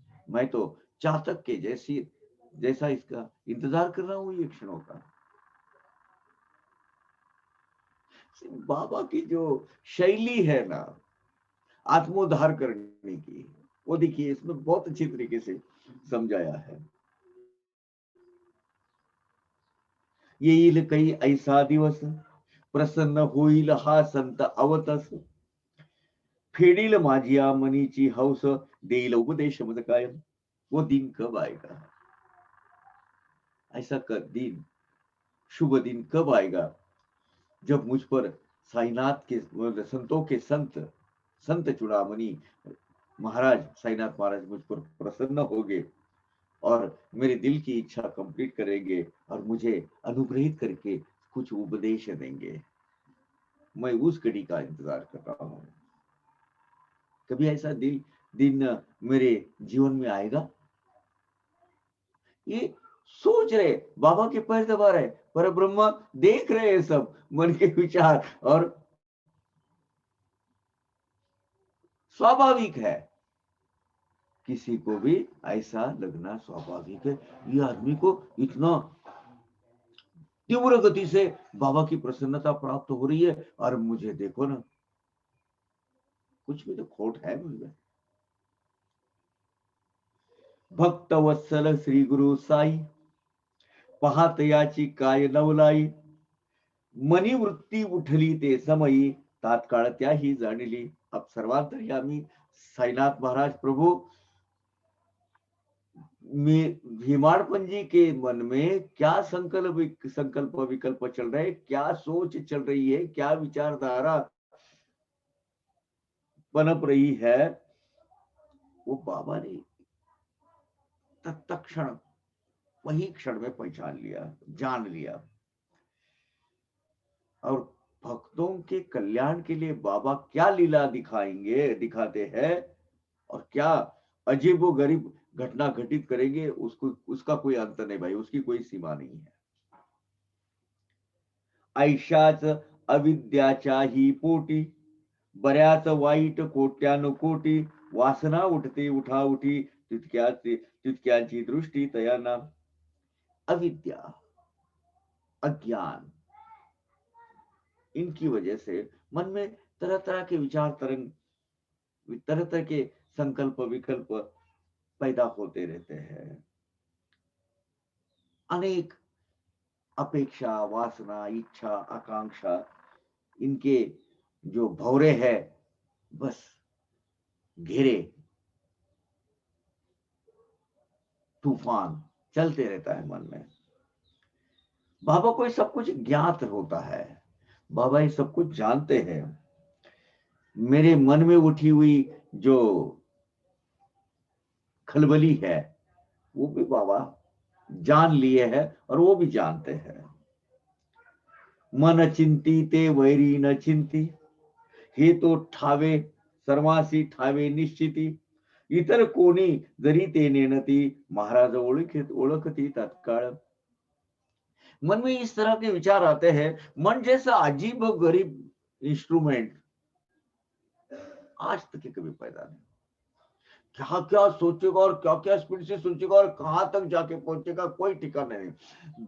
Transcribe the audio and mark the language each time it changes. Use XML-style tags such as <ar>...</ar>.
<hi>मैं तो चातक के जैसा इसका इंतजार कर रहा हूं ये क्षणों का। बाबा की जो शैली है ना आत्मोद्धार करने की, वो देखिए इसमें बहुत अच्छी तरीके से समझाया है।</hi> <mr>येईल काही ऐसा दिवस, प्रसन्न होईल हा संत अवतस, फेडील माझिया मनीची हौस, देईल उपदेश मद कायम।</mr> <hi>वो दिन कब आएगा? ऐसा दिन, शुभ दिन कब आएगा जब मुझ पर साईनाथ के संतों के संत चूड़ामणि महाराज साईनाथ महाराज मुझ पर प्रसन्न होंगे और मेरे दिल की इच्छा कंप्लीट करेंगे और मुझे अनुग्रहित करके कुछ उपदेश देंगे। मैं उस घड़ी का इंतजार कर रहा हूं। कभी ऐसा दिन मेरे जीवन में आएगा? ये सोच रहे बाबा के पैर दबा रहे, पर ब्रह्मा देख रहे हैं सब मन के विचार और स्वाभाविक है, किसी को भी ऐसा लगना स्वाभाविक है। ये आदमी को इतना तीव्र गति से बाबा की प्रसन्नता प्राप्त हो रही है और मुझे देखो ना, कुछ भी तो खोट है मुझे।</hi> <mr>भक्त वत्सल श्री गुरु साई, पाहत याची काय नवलाई, मनी वृत्ती उठली ते समयी, तात्काळ त्याही जाणली.</mr> <hi>अब सर्वांतर्यामी साईनाथ महाराज प्रभु, भीमाड़पन जी के मन में क्या संकल्प विकल्प चल रहे हैं, क्या सोच चल रही है, क्या विचारधारा पनप रही है, वो बाबा ने तत्क्षण वही क्षण में पहचान लिया, जान लिया। और भक्तों के कल्याण के लिए बाबा क्या लीला दिखाते हैं, और क्या अजीबो गरीब घटना घटित करेंगे, उसका कोई अंत नहीं भाई, उसकी कोई सीमा नहीं है।</hi> <mr>ऐशाच अविद्याच्या ही पोटी, बऱ्याच वाईट कोट्यानुकोटी, वासना उठते उठाउठी, तितक्यांची दृष्टी तयाना।</mr> <hi>अविद्या, अज्ञान, इनकी वजह से मन में तरह तरह के विचार तरंग, तरह तरह के संकल्प विकल्प पैदा होते रहते हैं। अनेक अपेक्षा, वासना, इच्छा, आकांक्षा, इनके जो भौरे है, बस घेरे तूफान चलते रहता है मन में। बाबा को ये सब कुछ ज्ञात होता है, बाबा ये सब कुछ जानते हैं। मेरे मन में उठी हुई जो खलबली है, वो भी बाबा जान लिए है, और वो भी जानते हैं।</hi> <mr>मन चिंती ते वैरी न चिंती, हे तो ठावे सर्वासी ठावे निश्चिती, इतर कोणी जरी ते नेणती, महाराज ओळखती तत्काळ।</mr> <hi>मन में इस तरह के विचार आते हैं। मन जैसा अजीब गरीब इंस्ट्रूमेंट आज तक कभी पैदा नहीं। क्या क्या सोचेगा और क्या क्या स्पीड से सोचेगा और कहां तक जाके पहुंचेगा, कोई ठिकाना नहीं।</hi>